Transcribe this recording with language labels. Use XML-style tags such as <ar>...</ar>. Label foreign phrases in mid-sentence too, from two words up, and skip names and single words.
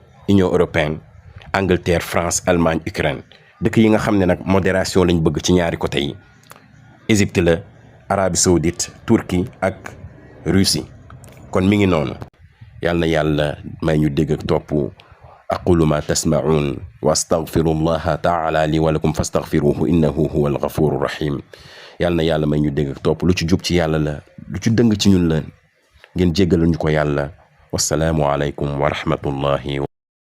<wo>Union européenne Angleterre France Allemagne Ukraine dëkk yi nga xam ne nag modération lañ bëgg ci ñaari côté yi Égypte la Arabie Saoudite Turquie ak Russie kon mi ngi noonu yal na yàlla may ñu dégg ak topp</wo> <ar>أقول ما تسمعون وأستغفر الله تعالى لي ولكم فاستغفروه إنه هو الغفور الرحيم</ar> <wo>yal na yàlla may ñu dégg ak topp lu ci jub ci yàlla la lu ci dëng ci ñun la ngeen jéggal ñu ko yàlla</wo> <ar>والسلام عليكم ورحمة الله</ar>